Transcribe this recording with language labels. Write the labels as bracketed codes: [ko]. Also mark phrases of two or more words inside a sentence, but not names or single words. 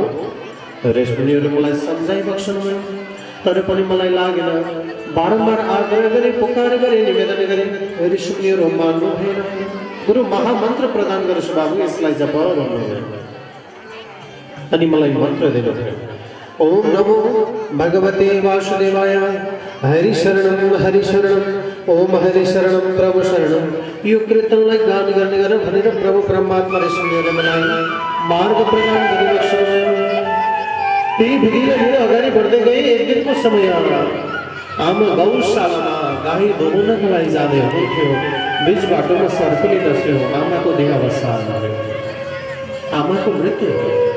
[ne] ऋषिमुनिहरू मलाई सम्झाइ बक्सनुभयो, तर पनि मलाई लागेन। बारम्बार आग्रह गरे, पुकार गरे, निवेदन गरे, ऋषिमुनिहरू मान्नु भएन। गुरु महामन्त्र प्रदान गर्छु बाबु, यसलाई जप भन्नुभयो। अनि मलाई मन्त्र दिनुभयो, [sa] ओम नमो भगवते वासुदेवाय, हरि शरणम ओम हरि शरणम प्रभु शरणम। [ne] यो कीर्तनलाई गान गर्ने गरेर भनेर प्रभु परमात्मा ऋषिमुनिहरूले मनाए, मार्ग प्रदान गरिबस्नुभयो। त्यही भिडिएर अगाडि बढ्दै गए। एक दिनको समय आयो, आमा गौशालामा गाई धुनुको लागि जाँदै हुनुहुन्थ्यो। बीच बाटोमा सर्पले डस्यो, आमाको देहावसान भयो, आमाको मृत्यु भयो।